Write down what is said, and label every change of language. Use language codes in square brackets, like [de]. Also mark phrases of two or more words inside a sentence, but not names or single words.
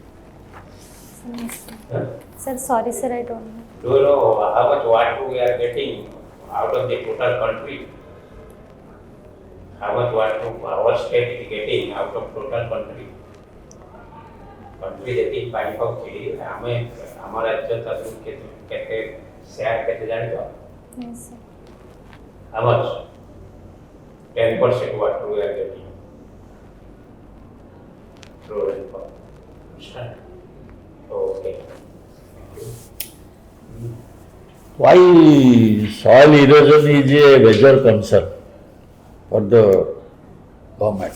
[en] Huh? Sir, sorry, sir, I don't know. Do you know how much water we are getting out of the total country? How much water our state is getting out of total country? [or] Country ଯେତିକି ପାଣି ପାଉଛି ଆମେ ଆମ ରାଜ୍ୟ ତାକୁ କେତେ ସେୟାର କେତେ ଜାଣିଛ? [en] Yes, sir. How much? 10% water we are getting through rainfall. Understand? Okay. Why soil erosion is a major concern for the government?